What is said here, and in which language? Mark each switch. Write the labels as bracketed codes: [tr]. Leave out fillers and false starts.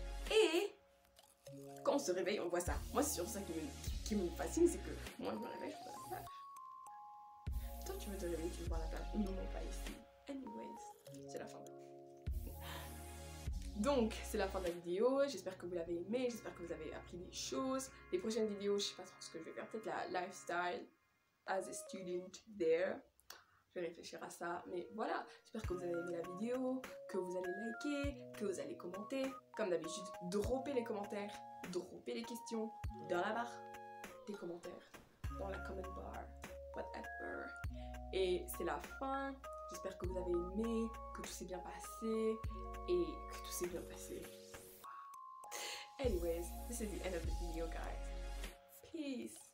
[fr] Et quand on se réveille, on voit ça. Moi, c'est surtout ça qui me fascine, c'est que moi, je me réveille, je vois la plage. Toi, tu veux te réveiller, tu vois la plage. Non, non, pas ici. [en] Anyways, [fr] c'est la fin. Donc, c'est la fin de la vidéo. J'espère que vous l'avez aimé. J'espère que vous avez appris des choses. Les prochaines vidéos, je sais pas trop ce que je vais faire. Peut-être la [en] lifestyle as a student there. [fr] Je vais réfléchir à ça. Mais voilà, j'espère que vous avez aimé la vidéo, que vous allez liker, que vous allez commenter. Comme d'habitude, droppez les commentaires, droppez les questions dans la barre des commentaires, dans la comment bar, [en] whatever. [fr] Et c'est la fin. J'espère que vous avez aimé, que tout s'est bien passé et que tout s'est bien passé. [en] Anyways, this is the end of the video, guys. Peace.